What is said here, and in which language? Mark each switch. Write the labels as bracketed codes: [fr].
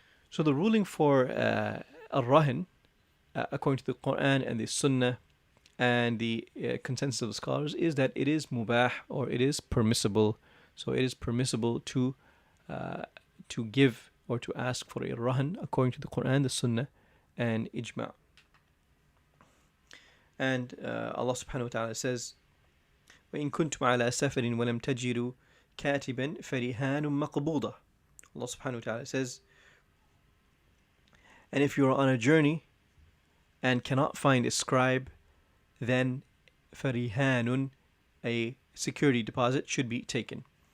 [en] So the ruling for al-rahin, according to the Quran and the Sunnah and the consensus of the scholars, is that it is mubah, or it is permissible. So it is permissible to give or to ask for a rahan according to the Quran, the Sunnah, and ijma'. And Allah subhanahu wa ta'ala says, [ar] وَإِن كُنْتُمْ عَلَى سَفَرٍ وَلَمْ تَجِدُوا كَاتِبًا فَرِهَانٌ مَقْبُوضَةٌ. [en] Allah subhanahu wa ta'ala says, and if you are on a journey and cannot find a scribe, then فَرِهَانٌ, a security deposit, should be taken.